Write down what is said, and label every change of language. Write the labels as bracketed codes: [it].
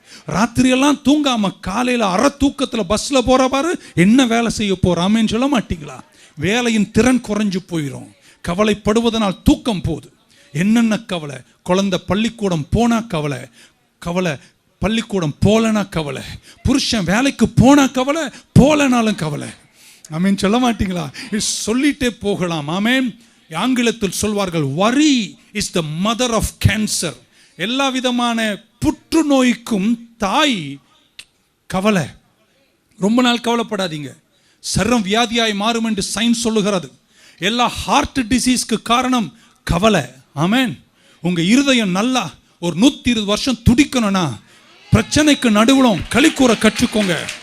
[ta] ராத்திரியெல்லாம் தூங்காம காலையில அரை தூக்கத்துல பஸ்ல போற பாரு, என்ன வேலை செய்ய போறாமேன்னு சொல்ல மாட்டீங்களா? வேலையின் திறன் குறைஞ்சு போயிடும். கவலைப்படுவதனால் தூக்கம் போகுது. என்னென்ன கவலை? குழந்தை பள்ளிக்கூடம் போனா கவலை, பள்ளிக்கூடம் போலனா கவலை, புருஷன் வேலைக்கு போனா கவலை, போலனாலும் கவலை. ஆமென் சொல்ல மாட்டீங்களா? சொல்லிட்டே போகலாம். ஆமென். ஆங்கிலத்தில் சொல்வார்கள், [en] worry is the mother of cancer. [ta] எல்லா விதமான புற்றுநோய்க்கும் தாய் கவலை. ரொம்ப நாள் கவலைப்படாதீங்க, சர்ரம் வியாதியாய் மாறும் என்று சயின்ஸ் சொல்லுகிறது. எல்லா ஹார்ட் டிசீஸ்க்கு காரணம் கவலை. ஆமென். உங்க இருதயம் நல்லா ஒரு 120 வருஷம் துடிக்கணும்னா பிரச்சனைக்கு நடுவுலும் களி கூற கற்றுக்கோங்க.